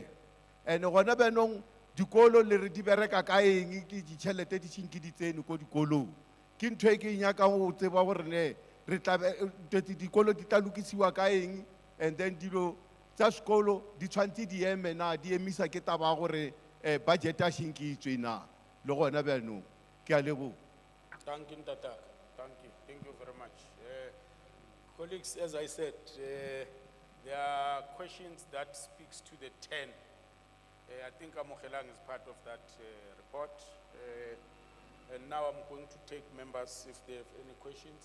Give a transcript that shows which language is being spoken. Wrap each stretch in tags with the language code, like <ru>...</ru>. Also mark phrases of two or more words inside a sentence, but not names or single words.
<nso>And gona banong dikolo le re di bereka ka eng ke ditšhelete di tšhinki di tsene ko dikolong. Ke ntho e ke nyaka go tseba gore ne re tla dikolo di tla lokisiwa ka eng,</nso> <en>and then</en> <nso>dilo tsa sekolo di tshwantse di eme na di emisa ke taba gore budget a šinkitswe na le gona bjanong. Ke a leboga.</nso> <en>Thank you, Tata. Thank you. Thank you very much. Colleagues, as I said, there are questions that speaks to the 10. I think Amogelang is part of that report. And now I'm going to take members if they have any questions.</en>